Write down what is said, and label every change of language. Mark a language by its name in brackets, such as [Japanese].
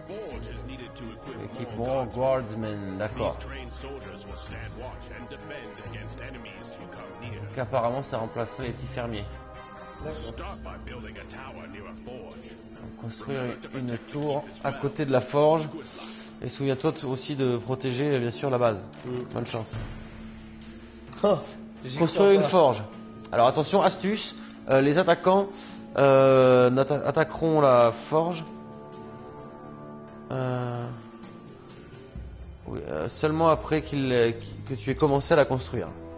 [English] forge is needed to equip more guards. [French] guardsmen, d'accord. [English] These trained soldiers will stand watch and defend against enemies who come near. [French] Donc apparemment ça remplacerait les petits fermiers. [English] Start by building a tower near a forge. [French] Donc, construire une tour à côté de la forge. Et souviens-toi aussi de protéger bien sûr la base. Bonne chance. Construire une forge. Alors attention, astuce, les attaquants attaqueront la forge oui, seulement après que tu aies commencé à la construire.